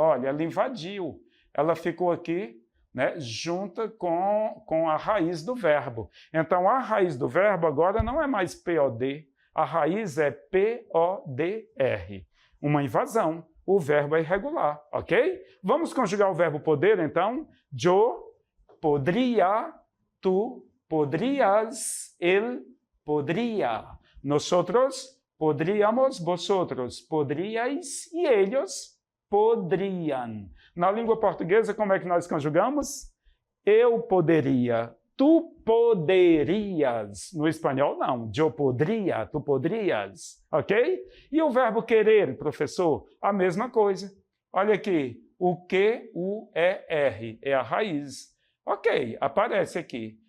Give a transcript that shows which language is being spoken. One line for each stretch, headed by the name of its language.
Portuguese: Olha, ela invadiu. Ela ficou aqui, né, junta com a raiz do verbo. Então, a raiz do verbo agora não é mais POD, a raiz é PODR. Uma invasão. O verbo é irregular, ok? Vamos conjugar o verbo poder, então.
Spanish: Yo podría, tú podrías, él podría. Nosotros podríamos, vosotros podríais e ellos poderiam.
Portuguese: Na língua portuguesa, como é que nós conjugamos? Eu poderia, tu poderias. No espanhol, não. Eu poderia, tu poderias. Ok? E o verbo querer, professor? A mesma coisa. Olha aqui. O Q-U-E-R é a raiz. Ok, aparece aqui.